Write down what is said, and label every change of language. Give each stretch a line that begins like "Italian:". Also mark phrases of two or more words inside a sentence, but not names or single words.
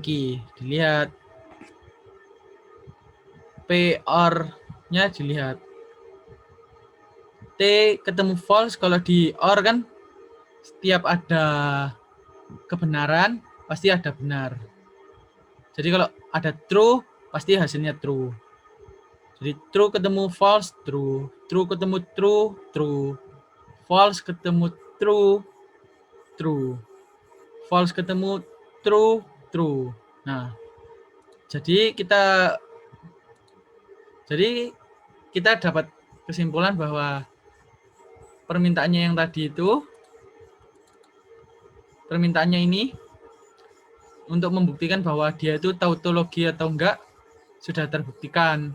Indonesian: Dilihat. P or-nya dilihat. T ketemu false, kalau di or kan setiap ada kebenaran pasti ada benar. Jadi kalau ada true pasti hasilnya true. Jadi true ketemu
English: false, true.
Indonesian: True ketemu
English: true, true.
Indonesian: False ketemu
English: true, true.
Indonesian: False ketemu
English: true, true.
Indonesian: Nah, jadi kita dapat kesimpulan bahwa permintaannya yang tadi itu, permintaannya ini untuk membuktikan bahwa dia itu tautologi atau enggak sudah terbuktikan.